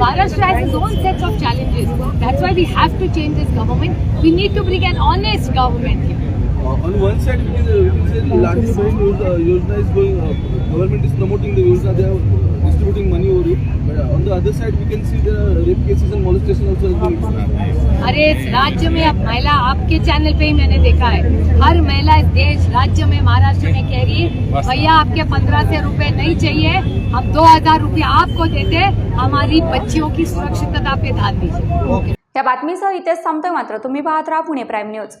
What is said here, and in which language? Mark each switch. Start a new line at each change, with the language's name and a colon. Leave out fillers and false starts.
English: Maharashtra has its own sets of challenges. That's why we have to change this government. We need to bring an honest government here. On one side, we can say Ladli Bahin Yojana is going, government is promoting the Yojana, they are distributing money over it. But on the other side, we can see the rape cases and molestation also has been increased.
Hindi: अरे इस राज्य में अब महिला, आपके channel पे ही मैंने देखा है, हर महिला इस देश राज्य में महाराष्ट्र में कह रही है भैया आपके 1500 रुपए नहीं चाहिए, हम 2000 रुपये आपको देते, हमारी बच्चियों की सुरक्षितता पे ध्यान दीजिए.
Marathi: या बातमीसह इथेच थांबतोय. मात्र तुम्ही पाहत राहा पुणे प्राईम न्यूज.